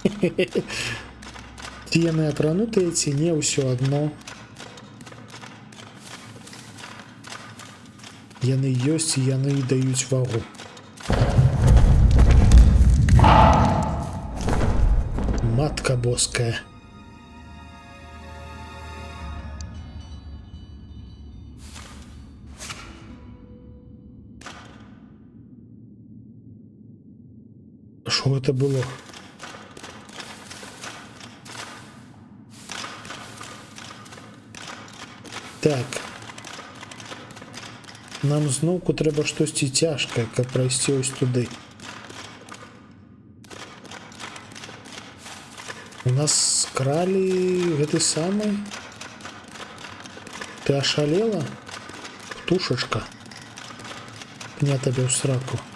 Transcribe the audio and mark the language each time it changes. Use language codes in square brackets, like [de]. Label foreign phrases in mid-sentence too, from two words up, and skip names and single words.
[be] Ці яны апранутыя, ці не, ўсё адно. Яны ёсць, і яны даюць вагу. Матка боская. [uk] Що це було? Так. [be] Нам зноўку трэба штосьці цяжкае, каб прайсці ось туды. У нас скралі гэты самы. Ты ашалела? Птушачка. Пня табе ў сраку.